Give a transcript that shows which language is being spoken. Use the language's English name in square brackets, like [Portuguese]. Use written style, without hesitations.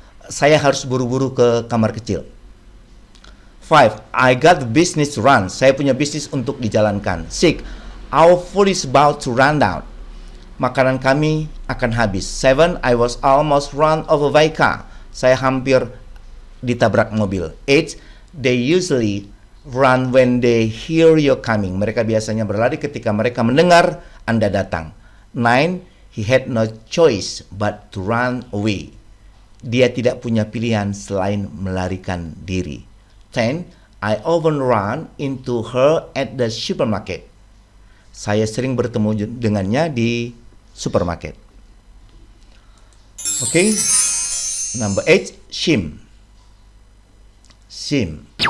[Indonesian] Saya harus buru-buru ke kamar kecil. 5. [English] I got business to run. [Indonesian] Saya punya bisnis untuk dijalankan. [English] 6. Our food is about to run out. [Indonesian] Makanan kami akan habis. [English] 7. I was almost run over by car. [Indonesian] Saya hampir ditabrak mobil. [English] 8. They usually run when they hear you coming. [Indonesian] Mereka biasanya berlari ketika mereka mendengar Anda datang. 9. [English] He had no choice but to run away. [Indonesian] Dia tidak punya pilihan selain melarikan diri. [English] 10. I often run into her at the supermarket. [Indonesian] Saya sering bertemu dengannya di supermarket. [English] Okay. Number 8, shame. Shame.